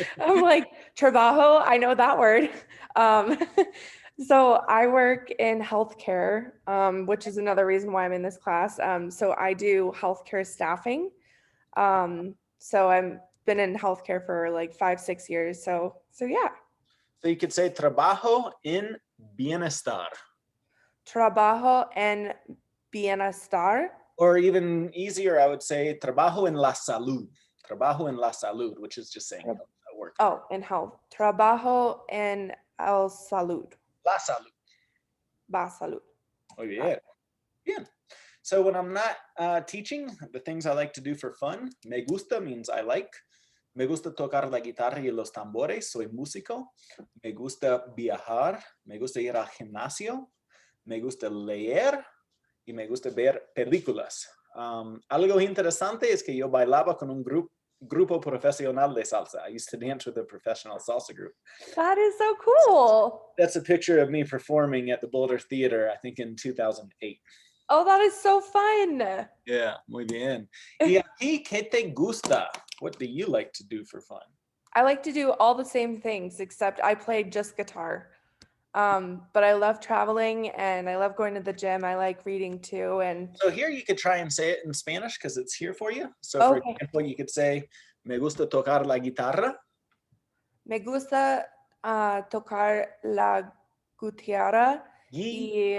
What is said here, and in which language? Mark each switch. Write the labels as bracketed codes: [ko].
[en] I'm like, trabajo, I know that word. So I work in healthcare, which is another reason why I'm in this class. So I do healthcare staffing. So I've been in healthcare for like 5-6 years. So yeah. So you could say [es] trabajo en bienestar. Trabajo en bienestar. [en] Or even easier, I would say [es] trabajo en la salud. Trabajo en la salud, [en] which is just saying health at work. Oh, in health. [es] Trabajo en el salud. La salud. Va salud. Muy bien. Bien. [en] So when I'm not teaching, the things I like to do for fun, [es] me gusta [en] means I like. [es] Me gusta tocar la guitarra y los tambores, soy músico. Me gusta viajar, me gusta ir al gimnasio, me gusta leer y me gusta ver películas. Algo interesante es que yo bailaba con un grupo profesional de salsa. [en] I used to dance with a professional salsa group. That is so cool. That's a picture of me performing at the Boulder Theater, I think in 2008. Oh, that is so fun. [es] Yeah, muy bien. ¿Y a ti qué te gusta? [en] What do you like to do for fun? I like to do all the same things, except I play just guitar. But I love traveling and I love going to the gym. I like reading too. And So here you could try and say it in Spanish because it's here for you. So for Okay. example, you could say, [es] me gusta tocar la guitarra. Me gusta tocar la guitarra y